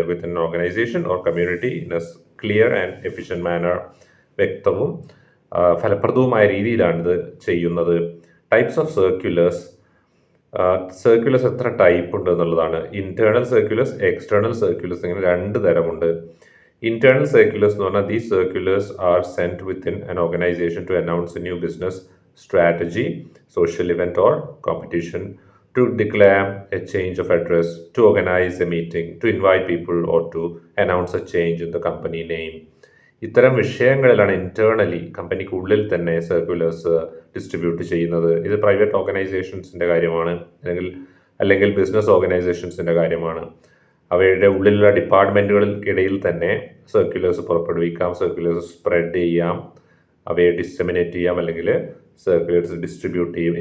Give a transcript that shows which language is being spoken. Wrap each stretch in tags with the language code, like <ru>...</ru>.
<en>Within organisation or community in a clear and efficient manner.</en> <ml>വ്യക്തവും ഫലപ്രദവുമായ രീതിയിലാണ് ഇത് ചെയ്യുന്നത്.</ml> <en>Types of circulars.</en> <ml>സർക്കുലേഴ്സ് എത്ര ടൈപ്പ് ഉണ്ട് എന്നുള്ളതാണ്. ഇന്റേണൽ സർക്കുലേഴ്സ്, എക്സ്റ്റേണൽ സർക്കുലേഴ്സ്, ഇങ്ങനെ 2 തരമുണ്ട്.</ml> <en>Internal circulars</en> <ml>എന്ന് പറഞ്ഞാൽ</ml> <en>these circulars are sent within an organization to announce a new business strategy, social event or competition, to declare a change of address, to organize a meeting, to invite people or to announce a change in the company name.</en> <ml>ഇത്തരം വിഷയങ്ങളിലാണ് internally കമ്പനിക്കുള്ളിൽ തന്നെ circulars distribute ചെയ്യുന്നത്. ഇത് private ഓർഗനൈസേഷൻസിൻ്റെ കാര്യമാണ്, അല്ലെങ്കിൽ business ഓർഗനൈസേഷൻസിൻ്റെ കാര്യമാണ്. അവയുടെ ഉള്ളിലുള്ള ഡിപ്പാർട്ട്മെൻറ്റുകൾക്കിടയിൽ തന്നെ സർക്കുലേഴ്സ് പുറപ്പെടുവിക്കാം, സർക്കുലേഴ്സ് സ്പ്രെഡ് ചെയ്യാം, അവയെ ഡിസെമിനേറ്റ് ചെയ്യാം, അല്ലെങ്കിൽ സർക്കുലേഴ്സ് ഡിസ്ട്രിബ്യൂട്ട് ചെയ്യും.</ml>